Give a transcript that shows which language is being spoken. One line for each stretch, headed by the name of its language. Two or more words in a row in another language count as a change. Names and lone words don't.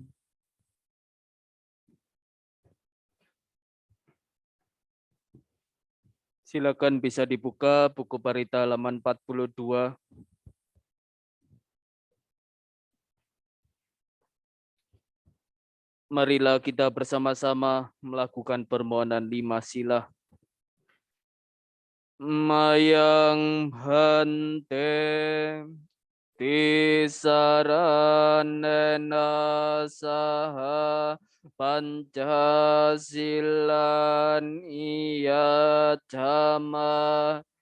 Indonesian: Silakan bisa dibuka buku Parita halaman 42. Marilah kita bersama-sama melakukan permohonan 5 sila.
Pali: Mayang hante tisaranena saha Pancasilan iya cama